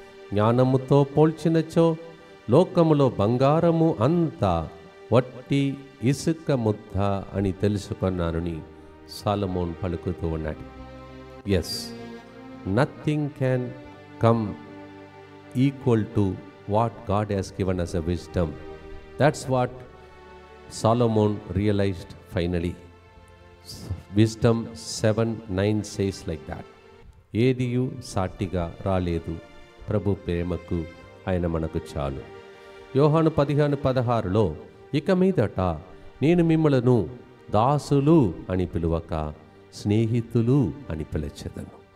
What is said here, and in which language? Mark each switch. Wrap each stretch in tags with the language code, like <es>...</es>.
<te>జ్ఞానముతో పోల్చినచో లోకములో బంగారము అంతా వట్టి ఇసుక ముద్ద అని తెలుసుకున్నానని సాలమోన్ పలుకుతూ ఉన్నాడు.</te> <en>Yes, nothing can come equal to what God has given us a wisdom. That's what Solomon realized finally. Wisdom 7:9 says like that.</en> <te>ఏదియు సాటిగా రాలేదు, ప్రభు ప్రేమకు ఆయన మనకు చాలు. యోహాను 15:16లో ఇక మీదట నేను మిమ్మలను దాసులు అని పిలువక స్నేహితులు అని పిలిచెదను.</te>